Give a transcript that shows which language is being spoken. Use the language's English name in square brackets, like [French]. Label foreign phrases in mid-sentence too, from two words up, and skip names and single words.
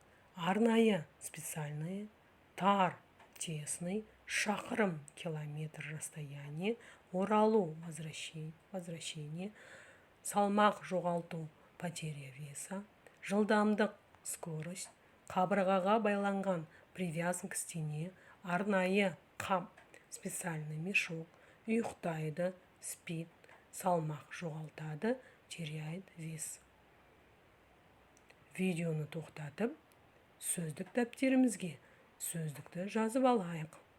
[Kazakh] Арнайы, специальный, тар, тесный, шақырым, [Russian] километр, расстояние, [Kazakh] оралу, возвращение, салмақ, жоғалту, [Russian] потеря веса, [Kazakh] жылдамдық, скорость, қабырғаға байланған, [Russian] привязан к стене, [Kazakh] арнайы, қап, [Russian] специальный мешок, [Kazakh] ұйықтайды, спит, салмақ, жоғалтады, [Russian] теряет вес. [Kazakh] Видеоны тоқтатып, сөздік дәптерімізге сөздікті жазып алайық.